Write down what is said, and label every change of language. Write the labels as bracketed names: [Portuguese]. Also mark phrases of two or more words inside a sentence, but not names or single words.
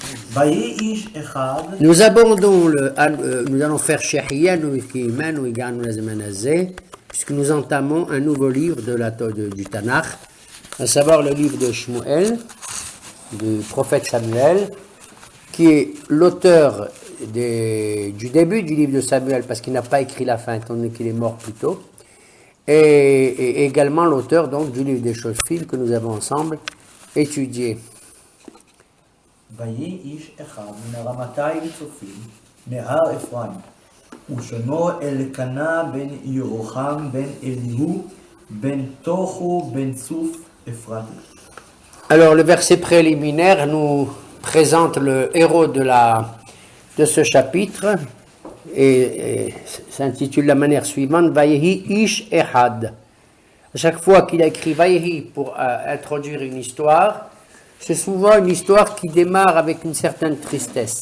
[French] Nous abordons nous allons faire [Hebrew] שהחיינו וקיימנו והגיענו לזמן הזה, [French] puisque nous entamons un nouveau livre du Tanakh, à savoir le livre de Shmuel, du prophète Samuel, qui est l'auteur du début du livre de Samuel, parce qu'il n'a pas écrit la fin, étant donné qu'il est mort plus tôt, et également l'auteur donc du livre des Shoftim que nous avons ensemble étudié. [Hebrew] ויהי איש אחד מן הרמתיים צופים מהר אפרים ושונו אלקנה בן ירוחם בן אליהו בן תוכו בן צוף אפרתי. [French] Alors le verset préliminaire nous présente le héros de ce chapitre et s'intitule de la manière suivante [Hebrew] ויהי איש אחד. [French] À chaque fois qu'il a écrit Vayehi pour introduire une histoire, c'est souvent une histoire qui démarre avec une certaine tristesse.